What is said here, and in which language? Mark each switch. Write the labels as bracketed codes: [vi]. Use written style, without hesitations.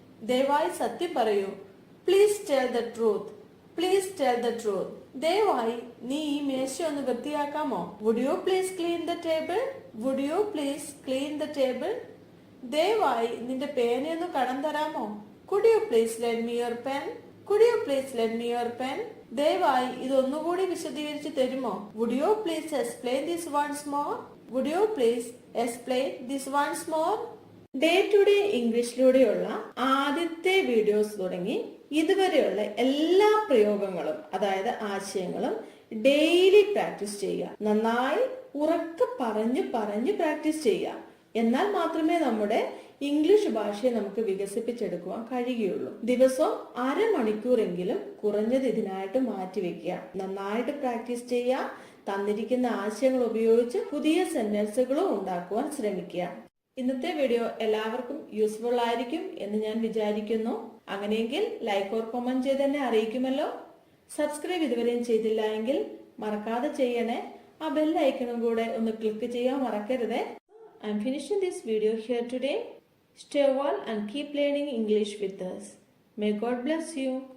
[ml] ദയവായി സത്യം പറയൂ. [en] Please tell the truth. Please tell the truth. [ml] ദയവായി നീ ഈ മേശ ഒന്ന് വൃത്തിയാക്കാമോ? [en] Would you please clean the table? Would you please clean the table? [ml] ദയവായി നിന്റെ പേനയൊന്ന് കടം തരാമോ? [en] Could you please lend me your pen? Could you please lend me your pen? [ml] ദയവായി ഇതൊന്നുകൂടി വിശദീകരിച്ച് തരുമോ? [en] Would you please explain this once more? Would you please explain this once more? [ml] Day to day ഇംഗ്ലീഷിലൂടെയുള്ള ആദ്യത്തെ videos തുടങ്ങി ഇതുവരെയുള്ള എല്ലാ പ്രയോഗങ്ങളും അതായത് ആശയങ്ങളും ഡെയിലി പ്രാക്ടീസ് ചെയ്യുക. നന്നായി ഉറക്കെ പറഞ്ഞു പ്രാക്ടീസ് ചെയ്യുക. എന്നാൽ മാത്രമേ നമ്മുടെ ഇംഗ്ലീഷ് ഭാഷയെ നമുക്ക് വികസിപ്പിച്ചെടുക്കുവാൻ കഴിയുകയുള്ളൂ. ദിവസവും അരമണിക്കൂറെങ്കിലും കുറഞ്ഞത് ഇതിനായിട്ട് മാറ്റിവെക്കുക. നന്നായിട്ട് പ്രാക്ടീസ് ചെയ്യുക. തന്നിരിക്കുന്ന ആശയങ്ങൾ ഉപയോഗിച്ച് പുതിയ സെന്റൻസുകളും ഉണ്ടാക്കുവാൻ ശ്രമിക്കുക. ഇന്നത്തെ വീഡിയോ എല്ലാവർക്കും യൂസ്ഫുൾ ആയിരിക്കും എന്ന് ഞാൻ വിചാരിക്കുന്നു. അങ്ങനെയെങ്കിൽ ലൈക്ക് ഓർ കമന്റ് ചെയ്ത് എന്നെ അറിയിക്കുമല്ലോ. സബ്സ്ക്രൈബ് ഇതുവരെയും ചെയ്തില്ല എങ്കിൽ മറക്കാതെ ചെയ്യണേ. ആ ബെൽ ഐക്കണും കൂടെ ഒന്ന് ക്ലിക്ക് ചെയ്യാൻ മറക്കരുതേ. [en] I am finishing this video here today. Stay well and keep learning English with us. May God bless you.